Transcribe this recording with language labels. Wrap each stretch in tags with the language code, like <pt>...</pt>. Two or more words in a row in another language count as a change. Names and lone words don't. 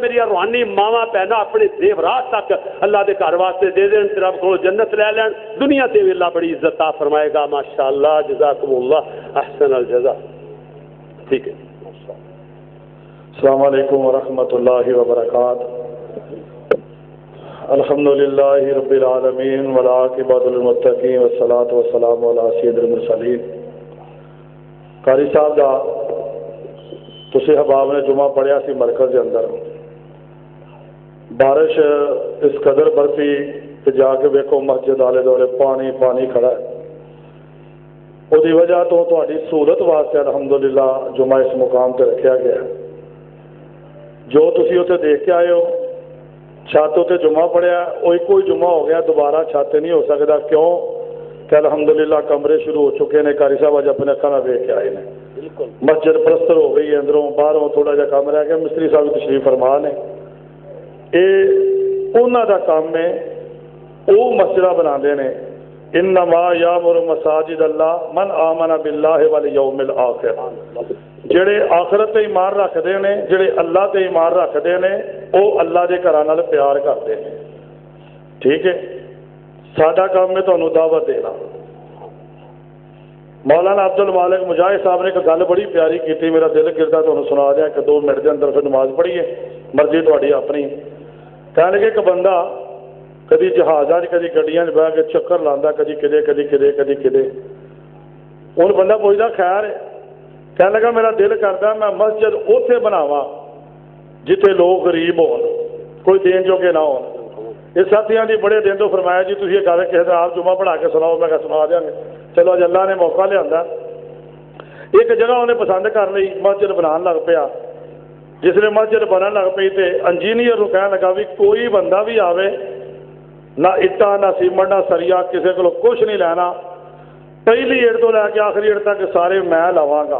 <pa>میری روحانی ماواں بہناں اپنے زیورات تک اللہ دے گھر واسطے دے دین تے رب کو جنت لے لین. دنیا تے بھی اللہ بڑی عزت عطا فرمائے گا. ماشاءاللہ</pa> <ar>جزاکم اللہ احسن الجزاء.</ar> <ur>ٹھیک ہے.</ur> <ar>السلام علیکم ورحمۃ اللہ وبرکاتہ. الحمدللہ رب العالمین والعاقبۃ للمتقین والصلاۃ والسلام علی سید المرسلین.</ar> <pa>قاری صاحب دا تسی احباب نے جمعہ پڑھیا سی مرکز کے اندر, بارش اس قدر برسی کہ جا کے ویکھو مسجد آلے دوالے پانی کھڑا ہے. وہ دی وجہ تو تہاڈی سہولت واسطے الحمدللہ جمعہ اس مقام تے رکھا گیا. جو تسی اتنے دیکھ کے آئے ہو چھت اتنے جمعہ پڑھیا وہ ایک ہی جمعہ ہو گیا, دوبارہ چھت نہیں ہو سکتا.</pa> <ur>کیوں کہ الحمدللہ کمرے شروع ہو چکے ہیں.</ur> <pa>قاری صاحب اج اپنے اکھاں نال دیکھ کے آئے ہیں. مسجد پلستر ہو گئی, اندروں باہروں تھوڑا جہا کام رہ گیا. مستری صاحب تشریف فرما نے, یہ انہاں دا کام ہے. وہ مسجد بناندے نے.</pa> <ar>انما یامر مساجد اللہ من آمن باللہ والیوم الآخر.</ar> <pa>جڑے آخرت تے ایمان رکھتے ہیں, جڑے اللہ تے ایمان رکھتے ہیں, وہ اللہ دے گھراں نال پیار کرتے ہیں.</pa> <ur>ٹھیک ہے.</ur> <pa>ساڈا کام ہے تانوں دعوت دینا. مولانا عبد المالک مجاہد صاحب نے ایک گل بڑی پیاری کی, میرا دل کردا تانوں سنا دیا کہ 2 منٹ کے اندر پھر نماز پڑھیے, مرضی تہاڈی اپنی. کہنے لگے کہ بندہ کدی جہازاں کدی گڈیاں بہ کے چکر لاندا, کدی کدے. ہن بندہ پوچھدا خیر ہے. کہنے لگا میرا دل کردا میں مسجد اوتھے بناواں جتھے لوگ غریب ہون, کوئی دین جوگے نہ ہون. یہ ساتھیاں دی بڑے دن تو فرمایا جی تسی یہ گل کہہ دے آپ جمعہ پڑھا کے سناؤ. میں کہا سنا دیاں گے. چلو اج اللہ نے موقع لیا. ایک جگہ انہیں پسند کر لی, مسجد بنان لگ پیا. جس نے مسجد بنن لگ پئی تے انجینئر نوں کہن لگا بھی کوئی بندہ بھی آوے, نہ اٹا نہ سیمنٹ نہ سریا کسی کو کچھ نہیں لینا, پہلی اٹ تو لے کے آخری اٹ تک سارے میں لواں گا.</pa>